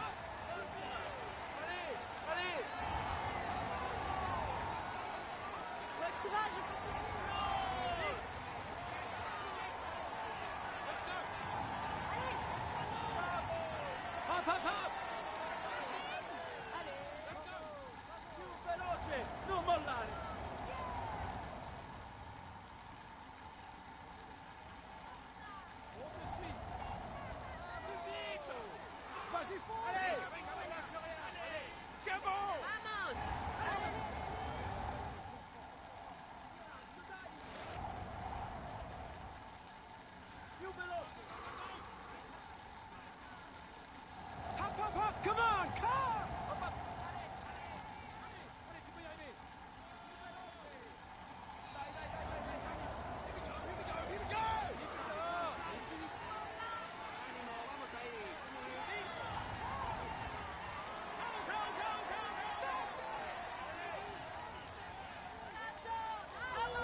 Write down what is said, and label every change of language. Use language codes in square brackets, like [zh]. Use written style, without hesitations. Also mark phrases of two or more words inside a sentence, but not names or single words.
[fr] Allez, allez. Ouais, courage, continue. Hop, hop, hop. Allez. [it] Più veloce, non mollare. [fr] On te suit. Plus vite. Vas-y, fonce. Allez. [es] Venga, venga, [fr] allez. C'est bon. [it] Più veloce. Hop, hop, hop. [en] Come on, come. [fr] Hop, hop. Allez, tu peux y arriver. [it] Dai, dai, dai, dai, dai. [en] Here we go, here we go, here we go. [es] Ánimo, vamos ahí. [en] Go, go, go, go.